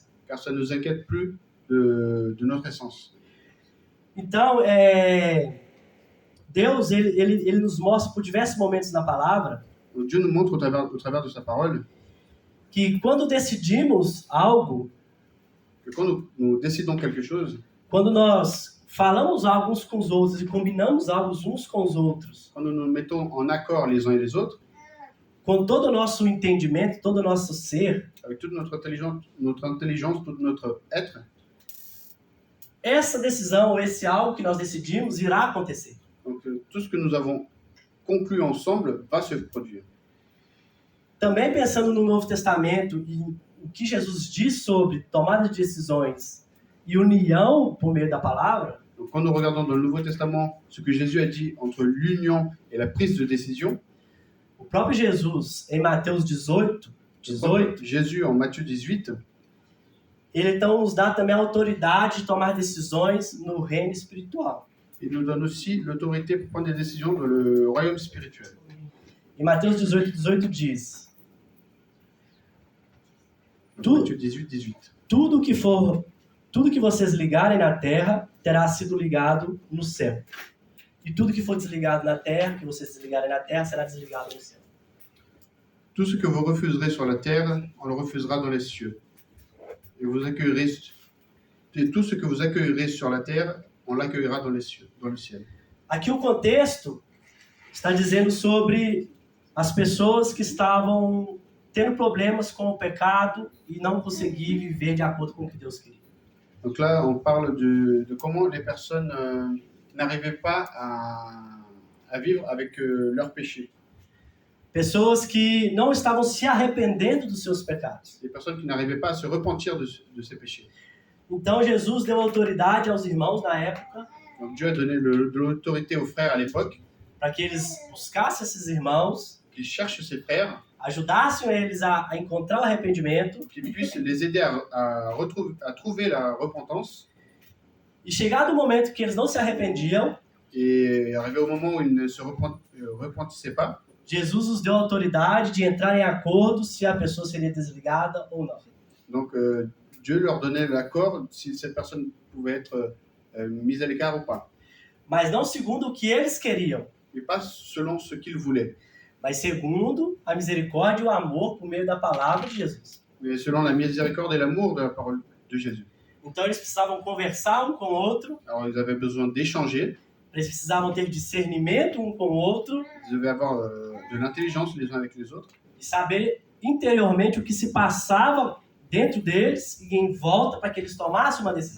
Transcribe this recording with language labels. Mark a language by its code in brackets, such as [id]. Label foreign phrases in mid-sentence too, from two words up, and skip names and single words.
[fr] car ça ne nous inquiète plus de notre essence. [pt] Então, Deus, ele nos mostra por diversos momentos na palavra [fr] Donc Dieu nous montre au travers de sa parole [pt] que quando decidimos algo, [fr] que quand nous décidons quelque chose, [pt] quando nós falamos algo uns com os outros e combinamos algo uns com os outros, [fr] quand nous nous mettons en accord les uns et les autres, [pt] com todo o nosso entendimento, todo o nosso ser, [fr] avec toute notre intelligence, tout notre être, [pt] essa decisão, esse algo que nós decidimos, irá acontecer. [fr] donc tout ce que nous avons conclu ensemble va se produire. [pt] Também pensando no Novo Testamento e o que Jesus diz sobre tomada de decisões e união por meio da palavra, [fr] Donc quand nous regardons dans le Nouveau Testament ce que Jésus a dit entre l'union et la prise de décision, [pt] o próprio Jesus, em Mateus 18, [fr] Jésus, en Matthieu 18, [pt] ele então nos dá também a autoridade de tomar decisões no reino espiritual. [fr] il nous donne aussi l'autorité pour prendre des décisions dans le royaume spirituel. [pt] Em Mateus 18, 18 diz: [fr] Matthieu 18, 18. [pt] tudo que vocês ligarem na terra terá sido ligado no céu. E tudo que for desligado na terra, que vocês desligarem na terra, será desligado no céu. [fr] Tout ce que vous refuserez sur la terre, on le refusera dans les cieux. Et tout ce que vous accueillerez sur la terre, on l'accueillera dans les cieux, dans le ciel. [pt] Aqui o contexto está dizendo sobre as pessoas que estavam tendo problemas com o pecado e não conseguir viver de acordo com o que Deus queria. [fr] Donc là, on parle de comment les personnes n'arrivaient pas à vivre avec leurs péchés. [pt] Pessoas que não estavam se arrependendo dos seus pecados. [fr] Les personnes qui n'arrivaient pas à se repentir de ces péchés. [pt] Então Jesus deu autoridade aos irmãos na época [fr] Donc Dieu a donné de l'autorité aux frères à l'époque, [pt] para que eles buscassem esses irmãos, [fr] qu'ils cherchent ces frères, [pt] ajudassem eles a encontrar o arrependimento [fr] qu'ils puissent les aider à trouver la repentance. [pt] e chegado o momento que eles não se arrependiam, [fr] Et arrivé au moment où ils ne se repentissaient pas, [pt] Jesus os deu a autoridade de entrar em acordo se a pessoa seria desligada ou não. [fr] donc Dieu leur donnait l'accord si cette personne pouvait être mise à l'écart ou pas. [pt] Mas não segundo o que eles queriam, [fr] Mais pas selon ce qu'ils voulaient, [pt] mas segundo a misericórdia e o amor por meio da palavra de Jesus. [fr] mais selon la miséricorde et l'amour de la parole de Jésus. [pt] Então eles precisavam conversar um com o outro, [fr] Alors ils avaient besoin d'échanger, [pt] eles precisavam ter discernimento um com o outro [fr] ils devaient avoir de l'intelligence les uns avec les autres, [pt] e saber interiormente o que se passava dentro deles e em volta para que eles tomassem uma decisão.